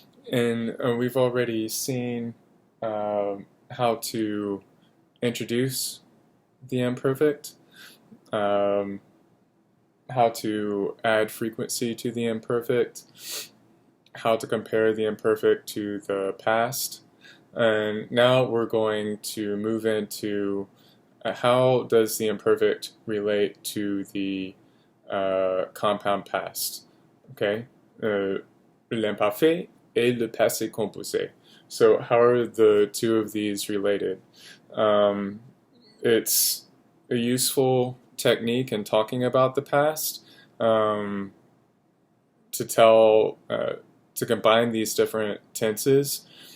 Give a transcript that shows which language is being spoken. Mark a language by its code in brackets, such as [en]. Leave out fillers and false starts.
[en] And we've already seen how to introduce the imperfect, how to add frequency to the imperfect, how to compare the imperfect to the past. And now we're going to move into how does the imperfect relate to the compound past. Okay? [fr] L'imparfait et le passé composé. [en] So how are the two of these related? It's a useful technique in talking about the past to tell to combine these different tenses.